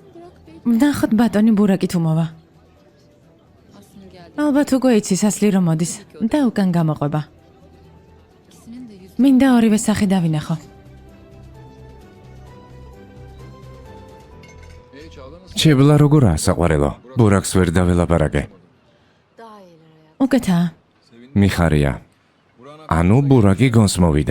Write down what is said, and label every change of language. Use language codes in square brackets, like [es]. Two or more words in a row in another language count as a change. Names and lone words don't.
[ka] ვნახოთ ბატონი ბურაკი თუ მოვა. [tr] Aslı'nın geldi. [ka] ალბათ უკვე იცის ასლი რომ მოდის და უკან გამოყვება. [tr] İkisinin de yüzü [ka] მინდა ორივე სახე დავინახო. ჩებლა როგორაა საყვარელო? ბურაკს ვერ დაველაპარაკე. უკეთაა. მიხარია. ანუ ბურაკი გონს მოვიდა.